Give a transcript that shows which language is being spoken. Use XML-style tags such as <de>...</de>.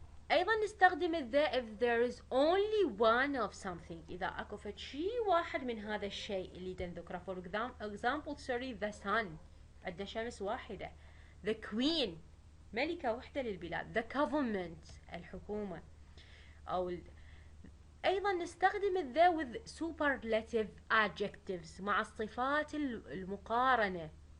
<en>أيضا نستخدم the if there is only one of something.</en> <ar>إذا أكو فد شيء واحد من هذا الشيء اللي نذكره.</ar> <en>For example the sun</en> <ar>عندنا شمس واحدة. the queen ملكة وحدة للبلاد. the government الحكومة. أو أيضا نستخدم the</ar> <en>with superlative adjectives</en> <ar>مع الصفات المقارنة.</ar>